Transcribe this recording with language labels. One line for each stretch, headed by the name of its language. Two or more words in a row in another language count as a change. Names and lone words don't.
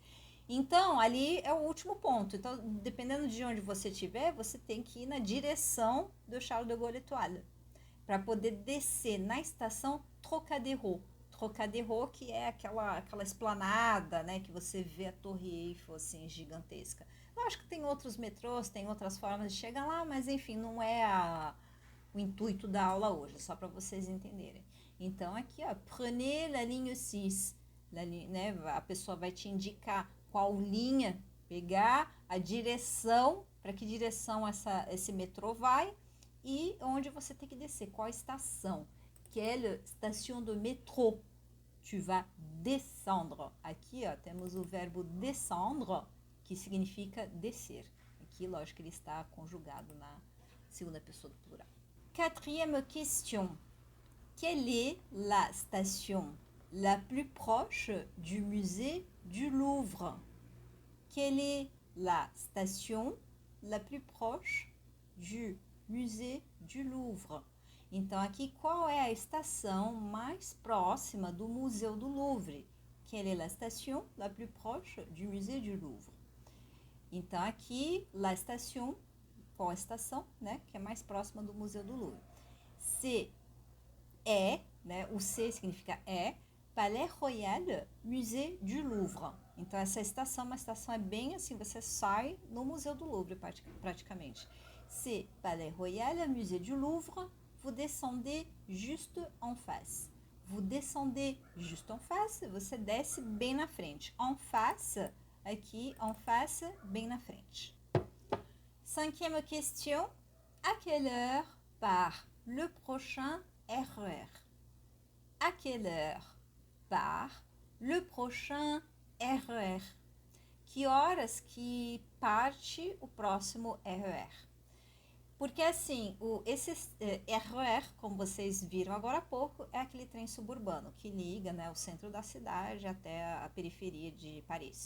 Portuguese: Então, ali é o último ponto. Então, dependendo de onde você estiver, você tem que ir na direção do Charles de Gaulle Étoile para poder descer na estação Trocadéro. Trocadéro, que é aquela esplanada, né, que você vê a Torre Eiffel, assim, gigantesca. Lógico que tem outros metrôs, tem outras formas de chegar lá, mas enfim, não é o intuito da aula hoje, só para vocês entenderem. Então, aqui, ó,
French: prenez la ligne 6.
Portuguese: Né, a pessoa vai te indicar qual linha pegar, a direção, para que direção esse metrô vai e onde você tem que descer, qual estação.
French: Quelle station de métro tu vas descendre.
Portuguese: Aqui, ó, temos o verbo descendre, que significa descer. Aqui, lógico que ele está conjugado na segunda pessoa do plural.
French: Quatrième question. Quelle est la station la plus proche du musée du Louvre? Quelle est la station la plus proche du musée du Louvre?
Portuguese: Então, aqui, qual é a estação mais próxima do Museu do Louvre?
French: Quelle est la station la plus proche du musée du Louvre?
Portuguese: Então, aqui,
French: la station,
Portuguese: qual a estação, né, que é mais próxima do Museu do Louvre? C é, né, o C significa Palais Royal, Musée du Louvre. Então, essa estação, uma estação é bem assim, você sai no Museu do Louvre, praticamente.
French: C'est Palais Royal, Musée du Louvre, vous descendez juste en face. Vous descendez juste en face,
Portuguese: você desce bem na frente.
French: En face,
Portuguese: aqui,
French: en face,
Portuguese: bem na frente.
French: Cinquième question. À quelle heure part le prochain RER? À quelle heure part le prochain RER?
Portuguese: Que horas que parte o próximo RER? Porque assim, esse RER, como vocês viram agora há pouco, é aquele trem suburbano que liga, né, o centro da cidade até a periferia de Paris.